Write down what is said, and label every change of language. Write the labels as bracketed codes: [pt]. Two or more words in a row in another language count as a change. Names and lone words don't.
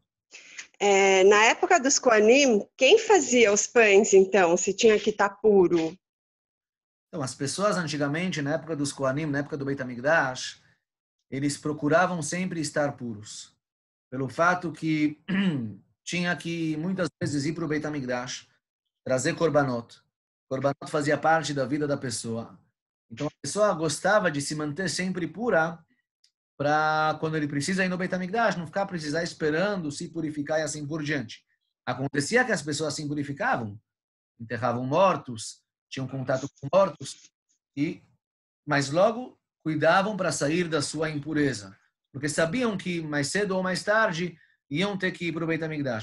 [pt] Na época dos Kohanim, quem fazia os pães, então, se tinha que estar puro? Então, as pessoas antigamente, na época dos Kohanim, na época do Beit HaMikdash, eles procuravam sempre estar puros. Pelo fato que tinha que, muitas vezes, ir para o Beit HaMikdash, trazer korbanot. Korbanot fazia parte da vida da pessoa. Então, a pessoa gostava de se manter sempre pura para, quando ele precisa ir no Beit HaMikdash, não ficar precisar esperando se purificar e assim por diante. Acontecia que as pessoas se purificavam, enterravam mortos, tinham contato com mortos, mas logo cuidavam para sair da sua impureza, porque sabiam que mais cedo ou mais tarde iam ter que ir para o Beit HaMikdash.